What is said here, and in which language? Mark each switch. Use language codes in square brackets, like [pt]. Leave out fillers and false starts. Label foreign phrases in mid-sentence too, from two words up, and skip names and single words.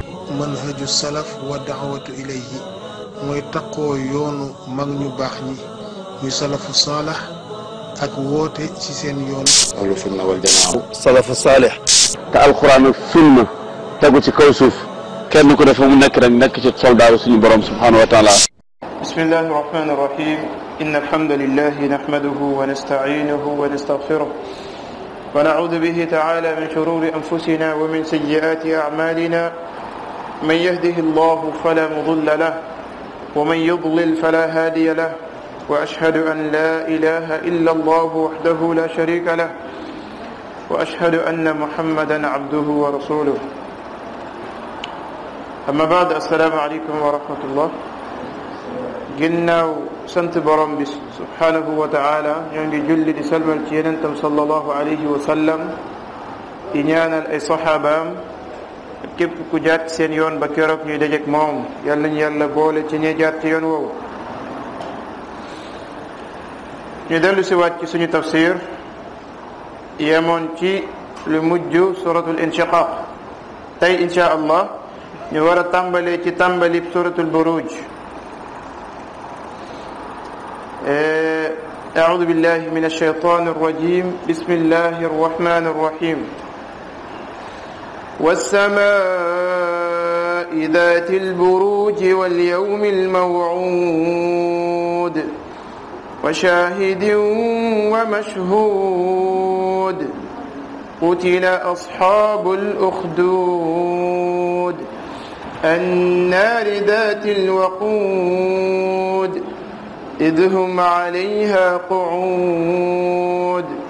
[ar] منهج السلف والدعوة إليه [wo] mooy taqoo yoonu mag ñu baax ñi muy [ar] سلف صالح [wo] ak woote ci seen yoon [ar] أهل السنة والجماعة سلف صالح [wo] te alquran ak sunna tegu ci kaw suuf kenn ku defa mu nekk rek nekk ci soldaaru suñu borom [ar] سبحانه وتعالى. بسم الله الرحمن الرحيم إن الحمد لله نحمده ونستعينه ونستغفره ونعوذ به تعالى من شرور أنفسنا ومن سيئات أعمالنا من يهده الله فلا مضل له ومن يضلل فلا هادي له وأشهد أن لا إله إلا الله وحده لا شريك له وأشهد أن محمدا عبده ورسوله أما بعد السلام عليكم ورحمة الله. [wo] ginnaaw sant borom bi [ar] سبحانه وتعالى [wo] ñoo ngi julli di salmal ci yenentam [ar] صلى الله عليه وسلم [wo] di ñaanal ay saxaabaam ak képp ku jaar ci seen yoon ba keroog ñuy dajeek moom yàlla ñu yàlla boole ci ñi jaar ci yoon woowu. ñu dellu si waat ci suñu tafsir yemoon ci lu mujj suratul inshiqaq tey [ar] إن شاء الله [wo] ñu war a tàmbalee ci tàmbalib suratul buruj. [ar] أعوذ بالله من الشيطان الرجيم بسم الله الرحمن الرحيم والسماء ذات البروج واليوم الموعود وشاهد ومشهود قتل أصحاب الأخدود النار ذات الوقود إذ هم عليها قعود